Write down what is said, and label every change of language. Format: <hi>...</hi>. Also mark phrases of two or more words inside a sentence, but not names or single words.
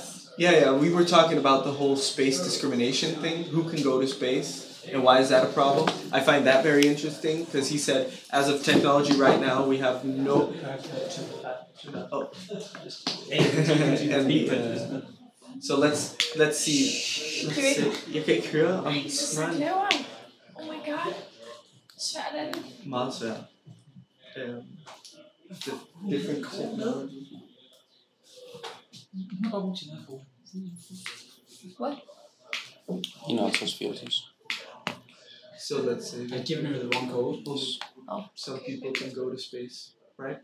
<en>Yeah, we were talking about the whole space discrimination thing. Who can go to space, and why is that a problem? I find that very interesting, because he said, as of technology right now, we have no. So let's see.</en> <da>Jeg kan ikke høre om snart.</da> <en>Oh my god.</en> <da>Svært er det. Meget svært.</da> <en>Different cold. What? 51-54. So let's say I've given her the wrong code. some people can go to space, right?</en>